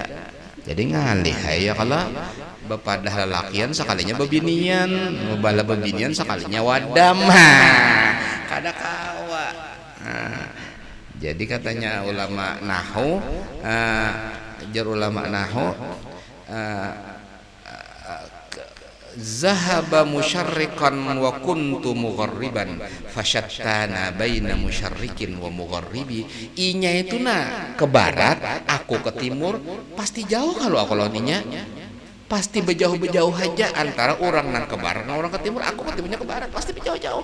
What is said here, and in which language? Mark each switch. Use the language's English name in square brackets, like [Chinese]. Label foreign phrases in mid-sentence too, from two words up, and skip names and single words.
[Banjar] Jadi ngalih ya kalau bepadah lelakian sekalinya bebinian, bala bebinian sekalinya wadam. Kada kawa. Jadi katanya ulama nahu, ulama nahu, [Arabic] ذهب مشرقا وكنت مغربا فشتان بين مشرق ومغرب. [Banjar] Inya itu ke barat, aku ke timur, pasti jauh kalau aku lawannya. Pasti berjauh-jauh aja antara orang nang ke barat, orang ke timur, aku ke timurnya ke barat, pasti berjauh-jauh.